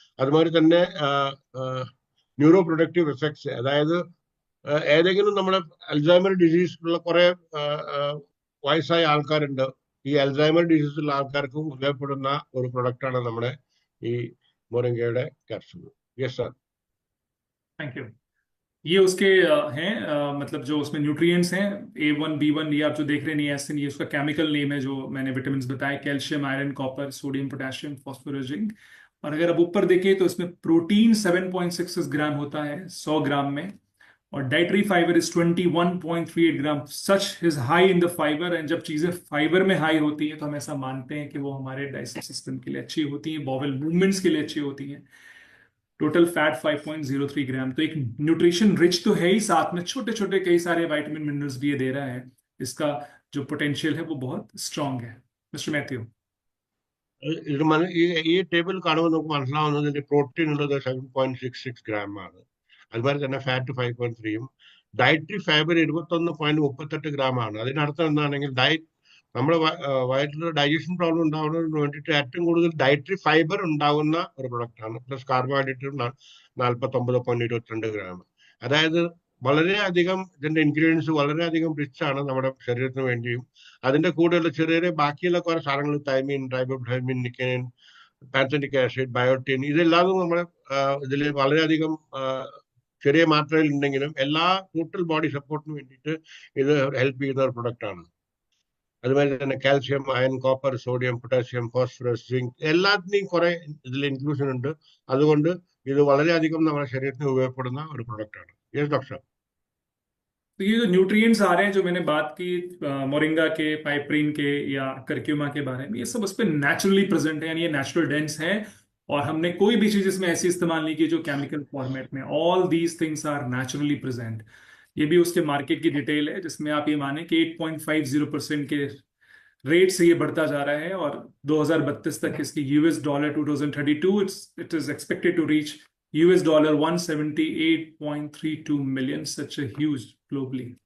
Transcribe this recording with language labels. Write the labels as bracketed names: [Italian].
[Malayalam] അതുമാതിരി തന്നെ neuro productive effects, അതായത് ഏതെങ്കിലും നമ്മുടെ അൽസൈമർ ഡിസീസ് ഉള്ള കുറെ വയസ്സായ ആൾക്കാരുണ്ട്. ഈ അൽസൈമർ ഡിസീസ് ഉള്ള ആൾക്കാർക്കും ഉപയോഗപ്പെടുന്ന ഒരു പ്രൊഡക്റ്റ് ആണ് നമ്മുടെ ഈ moringa capsule. [English] Yes sir. Thank you. [Hindi] ये उसके हैं मतलब जो उसमें न्यूट्रिएंट्स हैं A1B1, ये आप जो देख रहे हैं नियासिन, ये उसका केमिकल नेम है जो मैंने विटामिन बताए, calcium, iron, copper, sodium, potassium, phosphorus, zinc. और अगर अब ऊपर देखिए तो इसमें प्रोटीन 7.66 ग्राम होता है 100 ग्राम में, और dietary fibre is 21.38 gram. [English] such is high in the fibre, [Hindi] and जब चीजें फाइबर में हाई होती हैं तो हम ऐसा मानते हैं कि वो हमारे डाइजेस्टिव सिस्टम के लिए अच्छी होती हैं, बॉवल मूवमेंट्स के लिए अच्छी होती हैं। टोटल फैट 5.03 ग्राम, तो एक न्यूट्रिशन रिच तो है ही, साथ में छोटे छोटे कई सारे विटामिन मिनरल्स भी ये दे रहा है। इसका जो पोटेंशियल है वो बहुत स्ट्रांग है। [English] Mister Matthew. [Malayalam] ഇത് ഈ ടേബിൾ കാണുമ്പോൾ നമുക്ക് മനസ്സിലാവുന്നതിന്റെ പ്രോട്ടീൻ ഉള്ളത് 7.66 ഗ്രാം ആണ്. അതുപോലെ തന്നെ ഫാറ്റ് 5.3യും, ഡയറ്ററി ഫൈബർ 21.38 ഗ്രാം ആണ്. അതിനർത്ഥം എന്താണെങ്കിൽ നമ്മുടെ വയറ്റിൽ ഡൈജഷൻ പ്രോബ്ലം ഉണ്ടാവുന്നതിന് വേണ്ടിയിട്ട് ഏറ്റവും കൂടുതൽ ഡയറ്ററി ഫൈബർ ഉണ്ടാവുന്ന ഒരു പ്രൊഡക്റ്റ് ആണ്. Plus carbohydrate 49.22 gram. അതായത് വളരെയധികം ഇതിന്റെ ഇൻഗ്രീഡിയൻസ് വളരെയധികം റിച്ച് ആണ് നമ്മുടെ ശരീരത്തിന് വേണ്ടിയും. അതിന്റെ കൂടെയുള്ള ചെറിയ ബാക്കിയുള്ള കുറെ സാധനങ്ങൾ, thymine, riboflavin, nicotine, പാൻതറ്റിക് acid, biotin, ഇതെല്ലാം നമ്മുടെ ഇതിൽ വളരെയധികം ചെറിയ മാത്രയിൽ ഉണ്ടെങ്കിലും എല്ലാ ടോട്ടൽ ബോഡി സപ്പോർട്ടിന് വേണ്ടിയിട്ട് ഇത് ഹെൽപ്പ് ചെയ്യുന്ന ഒരു പ്രൊഡക്റ്റ് ആണ്. അതുപോലെ തന്നെ calcium, iron, copper, sodium, potassium, phosphorus, zinc എല്ലാത്തിനെയും കുറെ ഇതിൽ ഇൻക്ലൂഷൻ ഉണ്ട്. അതുകൊണ്ട് ഇത് വളരെയധികം നമ്മുടെ ശരീരത്തിന് ഉപയോഗപ്പെടുന്ന ഒരു പ്രൊഡക്റ്റ് ആണ്. [English] Yes doctor. [Hindi] तो ये जो न्यूट्रिएंट्स आ रहे हैं जो मैंने बात की मोरिंगा के, पाइपरीन के या करक्यूमा के बारे में, ये सब उस पर नेचुरली प्रेजेंट है, यानी ये नेचुरल डेंस है, और हमने कोई भी चीज इसमें ऐसी इस्तेमाल नहीं की जो केमिकल फॉर्मेट में। [English] All these things are naturally present. [Hindi] ये भी उसके मार्केट की डिटेल है, जिसमें आप ये माने कि 8.50% के रेट से ये बढ़ता जा रहा है, और 2032 तक इसकी $2032 [English] It is expected to reach $178.32 million, such a huge globally.